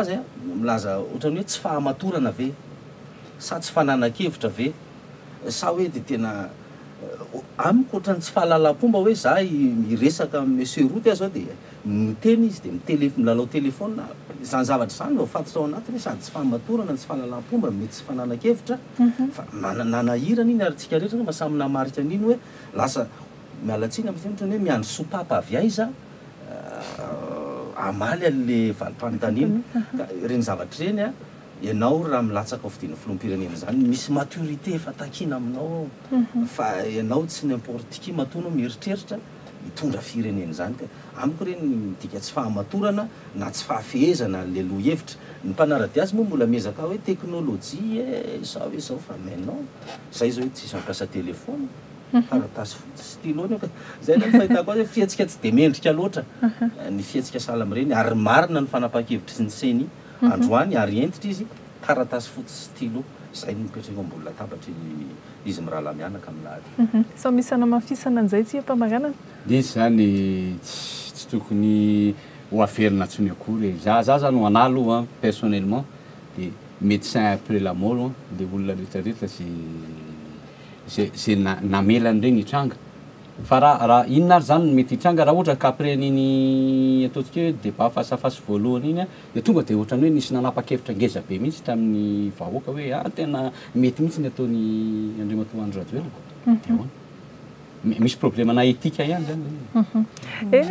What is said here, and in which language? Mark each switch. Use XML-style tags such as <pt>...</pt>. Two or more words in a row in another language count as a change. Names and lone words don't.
<mg>azy milaza ohatrany hoe tsy fahamatorana ve sa tsy fanana-kevitra ve sa hoe dia tena amiko ohatrany tsy fahalalam-pomba hoe za miresaka monsieur route zao dia miteny izy dia milalao telefona izany zavatra izany no fatotra ao anatiny hoe sady tsy fahamatorana tsy fahalalam-pomba mety tsy fanana-kevitra fa nanahirana iny ary tsika rehetra mba samy namarika an'iny hoe lasa mialatsiny amin'ny ohatrany hoe miandro sopapa avy aiza amaly an'le valim-panontaniana ka ireny zavatra ireny ianao raha milatsaka ao fidina filoham-pirenena zany misy maturité efa takina aminao fa ianao tsy</mg> <fr>n'importe qui</fr> <mg>matoanao mieritreritra hitondra firenena zany ka amiko ireny midika tsy fahamatorana na tsy fahafehezana le loha-hevitra ny mpanarady azy moa mbola miezaka hoe teknôlôjia sa hoe zao fa maintenant zay zao hoe tsisy mampiasa telefona taratasy fotsy stylo zay ny fahitako azy hoe fiatsika tsy dia mendrika loatra ny fiatsika sahala amin'ireny ary marina ny fanapahan-kevitra sy ny seny androany ary entitra izy taratasy fotsy stylo zay no mipetraka ambony latabatra izy mirahala mianaka amin'n'ady sao misy anamafisana an'izay tsy mpamaranana dia izy zany tsy tokony ho averina ntsony akory za zany ho ana aloha personnellement dia médecin après</mg> <fr>la mort</fr> <mg>dia olona rehetrarehetra zay namelany regny hitranga fa raha inona ary zany mety hitranga raha ohatra ka après niny ataontsika hoe débat fasafasy voalohany iny dia tonga dia ohatrany hoe nisy nanapa-kevitra ngeza be mihitsy tamin'ny vahoaka hoe tena mety mihitsy ny ataony Andriamatoa Andry Rajoelina dia hoana misy problème na etika ihany zany</mg>